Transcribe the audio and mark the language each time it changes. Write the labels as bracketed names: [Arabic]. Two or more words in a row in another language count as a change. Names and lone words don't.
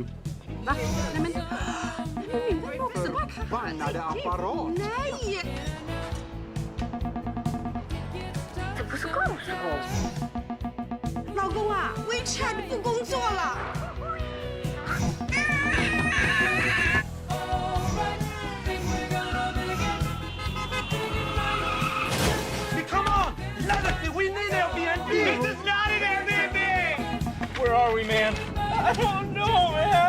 [Swedish] Va? Nej men... Nej, måste bara... Bannade apparat! Nej! [Chinese] 这不是告诉我。老公啊 ，WeChat 不工作了。 [English] Come on! Legacy, we need Airbnb! This is not an Airbnb! Where are we, man? I don't know, man!